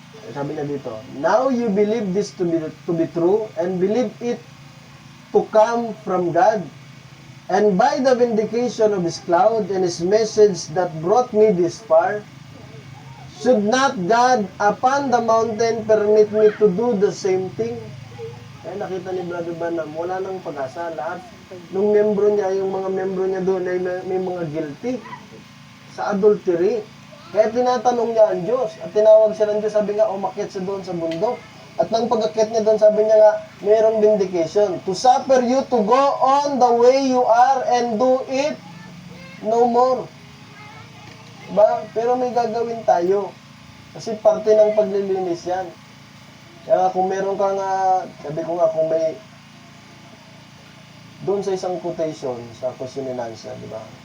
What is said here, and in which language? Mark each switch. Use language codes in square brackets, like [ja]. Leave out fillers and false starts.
[tl] Sabi niya dito, [en] now you believe this to be true and believe it to come from God. And by the vindication of His cloud and His message that brought me this far, should not God upon the mountain permit me to do the same thing? [tl] Kaya nakita ni Brother Branham, wala nang pag-asa. Lahat nung membro niya, yung mga membro niya doon ay may mga guilty sa adultery. Kaya tinatanong niya ang Diyos. At tinawag siya ng Diyos, sabi nga, umakyat siya doon sa bundok. At nang pag-akyat niya doon, sabi niya nga, mayroong vindication. [en] To suffer you to go on the way you are and do it no more. [tl] Diba? Pero may gagawin tayo. Kasi parte ng paglilinis yan. Kaya kung meron kang, sabi ko nga, kung may, doon sa isang quotation, sa Kusininansya, di ba?